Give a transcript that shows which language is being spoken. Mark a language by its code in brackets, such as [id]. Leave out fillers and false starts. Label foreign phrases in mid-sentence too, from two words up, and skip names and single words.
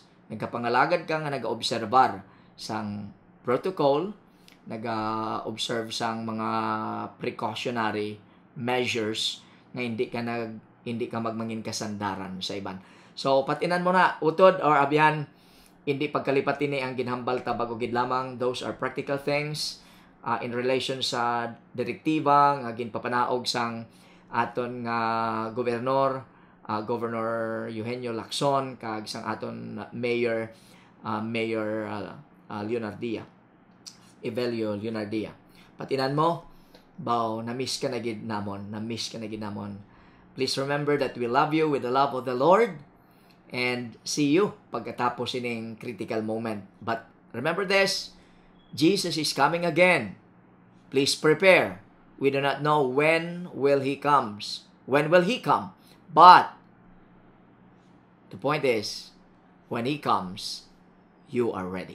[hil] Nagkapangalagad ka nga nagaobserbar sang protocol, naga-observe sang mga [en] precautionary measures [hil] nga hindi ka magmangin kasandaran sa iban. So patinan mo na utod or abyan, hindi pagkalipat ini ang ginhambal ta bago gid lamang. [en] Those are practical things in relation [hil] sa direktiba nga ginpapanaog sang aton nga Governor Eugenio Lacson kag sang aton Mayor Evelio Leonardia. Patinan mo, na-miss ka na gid namon. [en] Please remember that we love you with the love of the Lord and see you [hil] pagkatapos ining [en] critical moment. But remember this, Jesus is coming again. Please prepare. We do not know when will He come. But the point is, when He comes, you are ready.